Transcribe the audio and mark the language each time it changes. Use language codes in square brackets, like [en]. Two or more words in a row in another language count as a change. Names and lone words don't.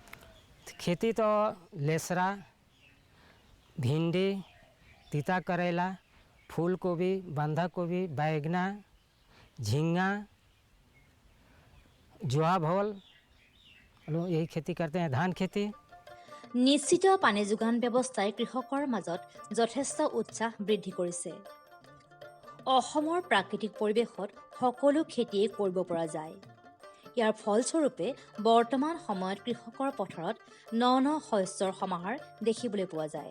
[hi] खेती तो लेसरा, भिंडी, तीता करेला, फूल गोभी, बंधा गोभी, बैगना, झींगा, जुआ भोल हम लोग यही खेती करते हैं, धान खेती। [as] নিশ্চিত পানী যোগান ব্যৱস্থাই কৃষকৰ মাজত যথেষ্ট উৎসাহ বৃদ্ধি কৰিছে। অসমৰ প্ৰাকৃতিক পৰিৱেশত সকলো খেতিয়ে কৰিব পৰা যায়। ইয়াৰ ফলস্বৰূপে বৰ্তমান সময়ত কৃষকৰ পথাৰত ন শস্যৰ সমাহাৰ দেখিবলৈ পোৱা যায়।